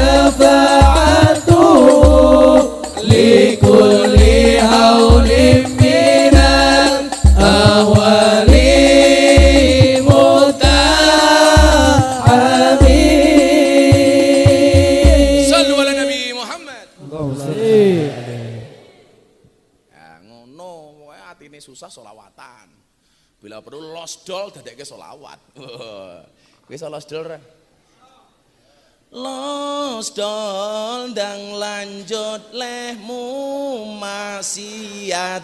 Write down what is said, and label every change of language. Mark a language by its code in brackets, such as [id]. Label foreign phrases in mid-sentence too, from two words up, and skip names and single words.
[ar] شفاعته لكل هول من الأحوال متعمن. صلوا على نبي محمد. [jv] Ya ngono, pokoke atine susah selawatan. Bila perlu losdol dadekke selawat. Kowe iso losdol ra? Losdol ndang lanjut lehmu maksiat.